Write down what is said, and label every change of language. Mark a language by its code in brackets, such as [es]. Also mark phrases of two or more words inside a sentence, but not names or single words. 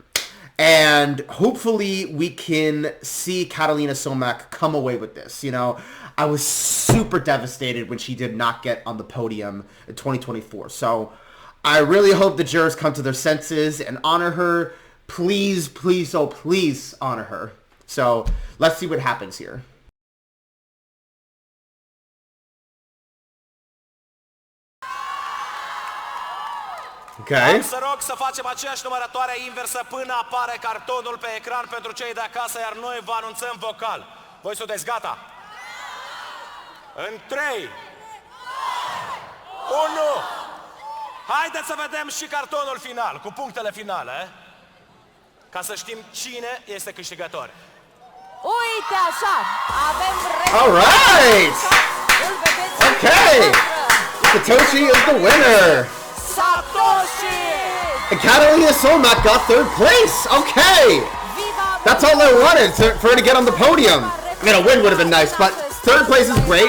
[en] And hopefully we can see Cătălina Solomac come away with this. You know, I was super devastated when she did not get on the podium in 2024. So I really hope the jurors come to their senses and honor her. Please, please, oh please honor her. So let's see what happens here. Okay. [ro] Am să rog să facem aceeași numărătoare inversă până apare cartonul pe ecran pentru cei de acasă, iar noi vă anunțăm vocal. Voi sunteți gata? În 3, 1, haideți să vedem și cartonul final, cu punctele finale, ca să știm cine este câștigător. Uite așa, avem [en] All right! Okay! Satoshi is the winner! Satoshi! And Cătălina Solomac got 3rd place! Okay! That's all I wanted, for her to get on the podium. I mean, a win would have been nice, but 3rd place is great.